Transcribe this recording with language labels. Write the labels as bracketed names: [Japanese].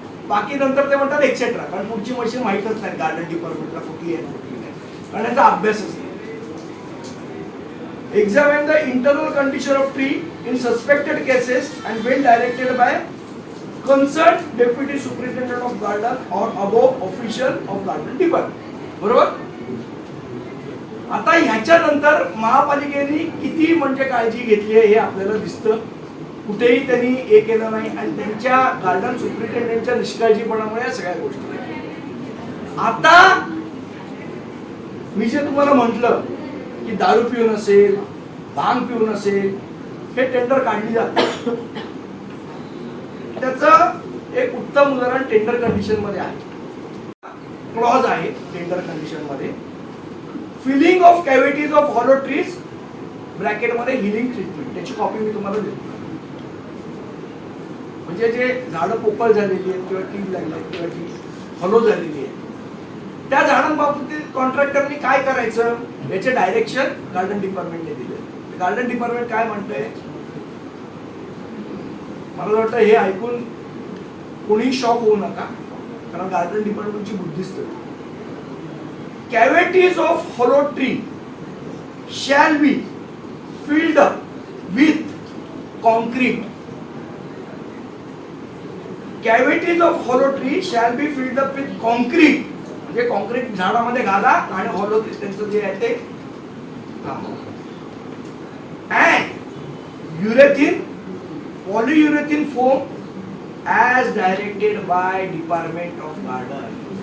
[Marathi] बाकी नंतर ते म्हणतात एक्सेट्रा, कारण पुढची मशीन माहीतच नाही गार्डन डिपार्टमेंटला कुठली आहे कुठली नाही, कारण याचा अभ्यासच नाही. [English] Examine the internal condition of tree in suspected cases and when directed by concerned deputy superintendent of garden or above official of garden department. [Marathi] बरोबर. आता ह्याच्यानंतर महापालिकेने किती म्हणजे काळजी घेतली आहे हे आपल्याला दिसतं. कुठेही त्यांनी हे केलं नाही आणि त्यांच्या गार्डन सुप्रिटेंडेंटच्या निष्काळजीपणामुळे या सगळ्या गोष्टी घडल्या. आता मी जे तुम्हाला म्हटलं की दारू पिऊन असेल, भांग पिऊन असेल, हे टेंडर काढली जाते. त्याचं एक उत्तम उदाहरण टेंडर कंडिशन मध्ये आहे. क्लॉज आहे टेंडर कंडिशन मध्ये, [English] Filling of cavities of hollow trees ब्रॅकेटमध्ये healing treatment. [Marathi] त्याची कॉपी मी तुम्हाला देतो. म्हणजे जे झाडं पोकळ झालेली आहेत किंवा टीम लागली आहेत किंवा ती हॉलो झालेली आहे त्या झाडांबाबतीत कॉन्ट्रॅक्टरनी काय करायचं याचे डायरेक्शन गार्डन डिपार्टमेंटने दिले. गार्डन डिपार्टमेंट काय म्हणतंय, मला वाटतं हे ऐकून कोणी शॉक होऊ नका, कारण garden डिपार्टमेंटची Buddhist. [English] cavities of hollow tree shall be filled up with concrete. Cavities of hollow tree shall be filled up with concrete. [Marathi] म्हणजे कॉन्क्रीट झाडामध्ये घाला आणि हॉलो त्यांचं जे आहे ते [English] and urethane polyurethane foam as directed by Department of Garden.